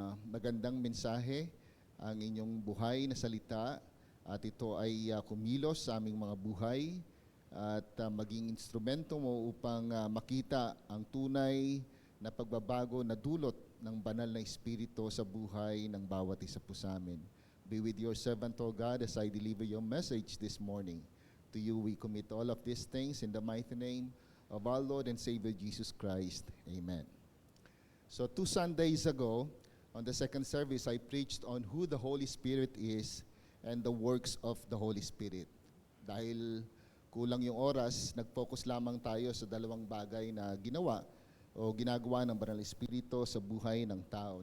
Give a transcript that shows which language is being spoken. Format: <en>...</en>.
<tl>magandang mensahe, ang inyong buhay na salita, at ito ay kumilos sa aming mga buhay at maging instrumento mo upang makita ang tunay na pagbabago na dulot ng Banal na Espiritu sa buhay ng bawat isa po sa amin.</tl> <en>Be with your servant, O God, as I deliver your message this morning. To you we commit all of these things in the mighty name of our Lord and Savior Jesus Christ. Amen. So 2 Sundays ago, on the second service, I preached on who the Holy Spirit is and the works of the Holy Spirit.</en> <tl>Dahil kulang yung oras, nag-focus lamang tayo sa dalawang bagay na ginawa o ginagawa ng Banal na Espiritu sa buhay ng tao.</tl>